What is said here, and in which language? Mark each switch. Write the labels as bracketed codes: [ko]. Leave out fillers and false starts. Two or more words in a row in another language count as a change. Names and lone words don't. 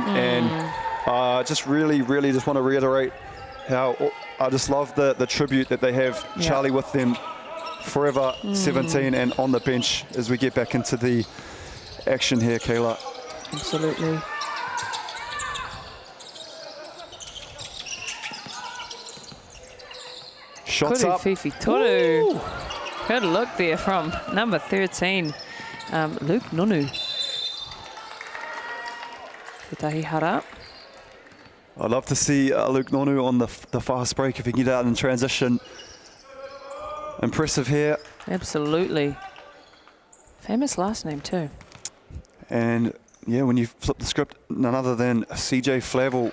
[en] And just really just want to reiterate how I just love the tribute that they have Charlie with them forever, 17 and on the bench as we get back into the action here, Kayla. Absolutely. Shots [mi] Kuru [en] up. Fifi Toru. Good look there from number 13, Luke Nonu. [mi] Tetahi hara. [en] I'd love to see Luke Nonu on the fast break if he can get out in transition. Impressive here. Absolutely. Famous last name too. And yeah, when you flip the script, none other than CJ Flavel.